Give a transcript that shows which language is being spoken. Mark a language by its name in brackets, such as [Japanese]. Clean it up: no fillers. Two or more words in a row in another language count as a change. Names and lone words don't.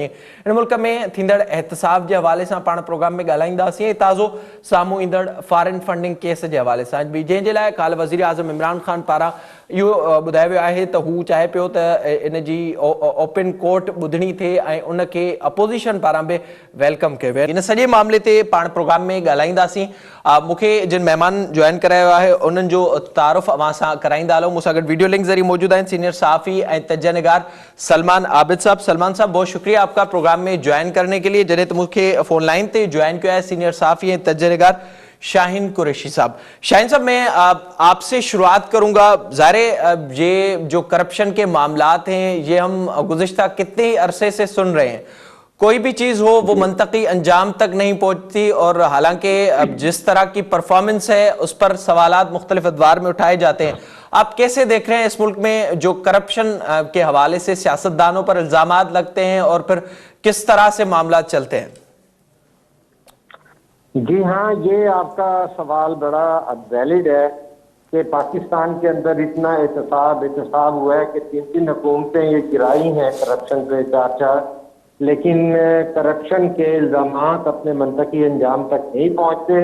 [Sindhi] हिन मुल्क में थींदड़ एहतिसाब जे हवाले सां पाण प्रोग्राम में ॻाल्हाईंदासीं ऐं ताज़ो साम्हूं ईंदड़ [English] foreign funding case [Sindhi] जे हवाले सां बि, जंहिंजे लाइ काल्ह वज़ीर आज़म इमरान ख़ान पारां इहो ॿुधायो वियो आहे त हू चाहे पियो त इन जी [English] open court [Sindhi] ॿुधणी थिए ऐं उनखे अपोज़िशन पारां बि वेलकम कयो वियो। इन सॼे मामले ते पाण प्रोग्राम में ॻाल्हाईंदासीं। मूंखे जिन महिमान जॉइन करायो आहे उन्हनि जो तारुफ़ अवां सां कराईंदा हलो। मूंसां गॾु वीडियो लिंक ज़रिए मौजूद आहिनि सीनियर सहाफ़ी ऐं तजनिगार सलमान आबिद साहब। [Urdu] سلمان صاحب، بہت شکریہ آپ کا پروگرام میں جوائن کرنے کے لیے. [Sindhi] जॾहिं त मूंखे [English] phone line [Sindhi] ते [Urdu] جوائن کیا ہے [Sindhi] सीनियर सहाफ़ी ऐं तजनिगार शाहीन कुरैशी साहब। [Urdu] شاہین صاحب، میں آپ سے شروعات کروں گا۔ ظاہر یہ جو کرپشن کے معاملات ہیں، یہ ہم گزشتہ کتنے عرصے سے سن رہے ہیں. کوئی بھی چیز ہو وہ منطقی انجام تک نہیں پہنچتی، اور حالانکہ جس طرح کی پرفارمنس ہے اس پر سوالات مختلف ادوار میں اٹھائے جاتے ہیں. آپ کیسے دیکھ رہے ہیں اس ملک میں جو کرپشن کے حوالے سے سیاستدانوں پر الزامات لگتے ہیں اور پھر کس طرح سے معاملہ چلتے ہیں? جی ہاں، یہ آپ کا سوال بڑا ویلڈ ہے کہ پاکستان کے اندر اتنا احتساب ہوا ہے کہ 3 حکومتیں یہ گرائی ہیں کرپشن پہ 4 لیکن کرپشن کے الزامات اپنے منطقی انجام تک نہیں پہنچتے.